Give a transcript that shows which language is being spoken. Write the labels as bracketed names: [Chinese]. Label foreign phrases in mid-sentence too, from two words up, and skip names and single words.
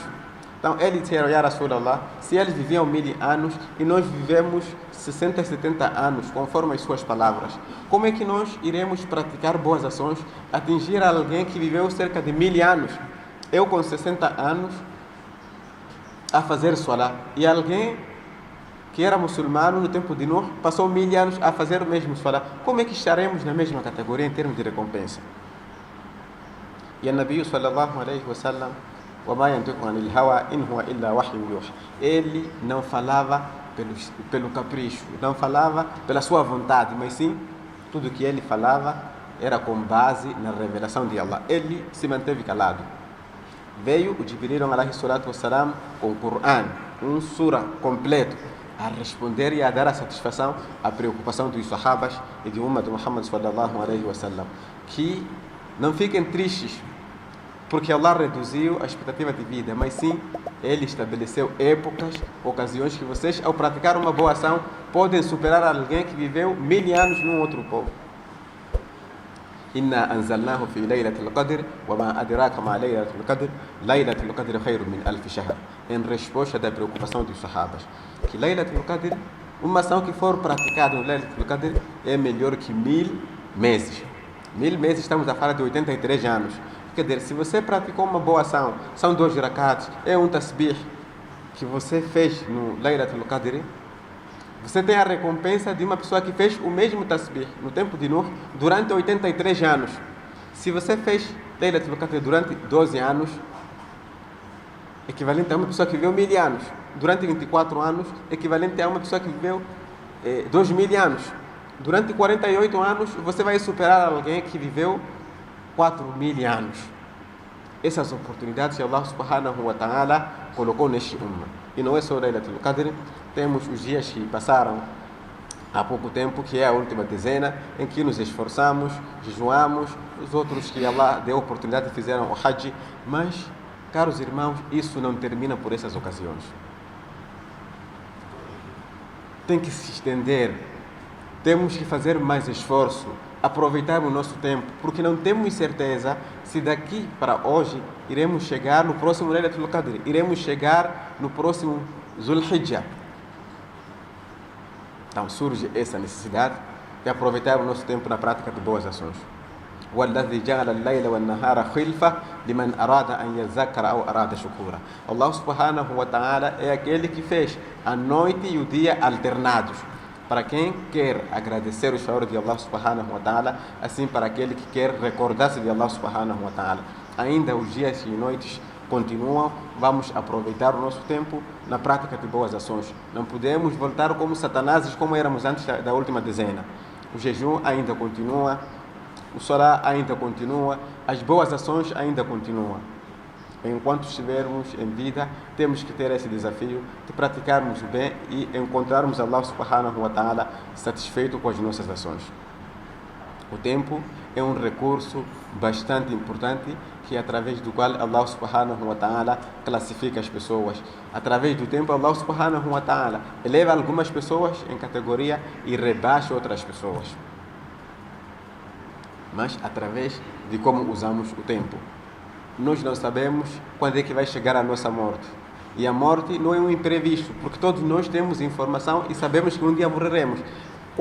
[Portuguese] Então, eles disseram: [Arabic] "يا رسول الله, [Portuguese] se eles viviam 1000 anos e nós vivemos 60, 70 anos, conforme as suas palavras, como é que nós iremos praticar boas ações, atingir alguém que viveu cerca de 1000 anos? Eu com 60 anos a fazer salah, e alguém que era muçulmano no tempo de Nuh passou 1000 anos a fazer o mesmo salah. Como é que estaremos na mesma categoria em termos de recompensa?" E a [Arabic] نبي صلى الله عليه وسلم, وَمَا يَنْطِقُ عَنِ الْهَوَىٰ إِنْ هُوَ إِلَّا وَحْيٌ يُوحَىٰ. [Portuguese] Ele não falava pelo capricho, não falava pela sua vontade, mas sim, tudo que ele falava era com base na revelação de Allah. Ele se manteve calado. Veio o Jibril [Arabic] عليه الصلاة والسلام [Portuguese] com o Quran, um surah completo, a responder e a dar a satisfação à preocupação dos sahabas e de ummah de Muhammad [Arabic] صلى الله عليه وسلم, [Portuguese] que não fiquem tristes porque Allah reduziu a expectativa de vida, mas sim, Ele estabeleceu épocas, ocasiões que vocês, ao praticar uma boa ação, podem superar alguém que viveu 1000 anos num outro povo. [Arabic] "إنا أنزلناه في ليلة القدر وما أدراك ما ليلة القدر ليلة القدر خير من ألف شهر." [Portuguese] Em resposta da preocupação dos sahabas, que laylatul qadr, uma ação que for praticada no laylatul qadr, é melhor que 1000 meses. 1000 meses, estamos a falar de 83 anos. Quer dizer, se você praticou uma boa ação, são 2 rakats, é um tasbih que você fez no Laylatul Qadr, você tem a recompensa de uma pessoa que fez o mesmo tasbih no tempo de Nuh durante 83 anos. Se você fez Laylatul Qadr durante 12 anos, equivalente a uma pessoa que viveu 1000 anos. Durante 24 anos, equivalente a uma pessoa que viveu 2000 anos. Durante 48 anos, você vai superar alguém que viveu 4000 anos. Essas oportunidades que [Arabic] الله سبحانه وتعالى [Portuguese] colocou neste ummah. E não é só Laylatul Qadr, temos os dias que passaram há pouco tempo, que é a última dezena, em que nos esforçamos, jejuamos, os outros que Allah deu oportunidade fizeram o Hajj, mas, caros irmãos, isso não termina por essas ocasiões. Tem que se estender, temos que fazer mais esforço, aproveitar o nosso tempo, porque não temos certeza se daqui para hoje iremos chegar no próximo Laylatul Qadr, iremos chegar no próximo Zulhijjah. Então surge essa necessidade de aproveitar o nosso tempo na prática de boas ações. [Arabic] وَالَّذِي جَعَلَ اللَّيْلَ وَالنَّهَارَ خِلْفَةً لِمَنْ أَرَادَ أَنْ يَذَّكَّرَ أَوْ أَرَادَ شُكُورًا. الله سبحانه وتعالى [Portuguese] é aquele que fez a noite e o dia alternados, para quem quer agradecer os favores de [Arabic] الله سبحانه وتعالى, [Portuguese] assim para aquele que quer recordar-se de [Arabic] الله سبحانه وتعالى. [Portuguese] Ainda os dias e noites continuam, vamos aproveitar o nosso tempo na prática de boas ações. Não podemos voltar como Satanás, como éramos antes da última dezena. O jejum ainda continua, o salah ainda continua, as boas ações ainda continuam. Enquanto estivermos em vida, temos que ter esse desafio de praticarmos o bem e encontrarmos [Arabic] الله سبحانه وتعالى [Portuguese] satisfeito com as nossas ações. O tempo é um recurso bastante importante que através do qual [Arabic] الله سبحانه وتعالى [Portuguese] classifica as pessoas. Através do tempo, [Arabic] الله سبحانه وتعالى [Portuguese] eleva algumas pessoas em categoria e rebaixa outras pessoas. Mas através de como usamos o tempo. Nós não sabemos quando é que vai chegar a nossa morte. E a morte não é um imprevisto, porque todos nós temos informação e sabemos que um dia morreremos.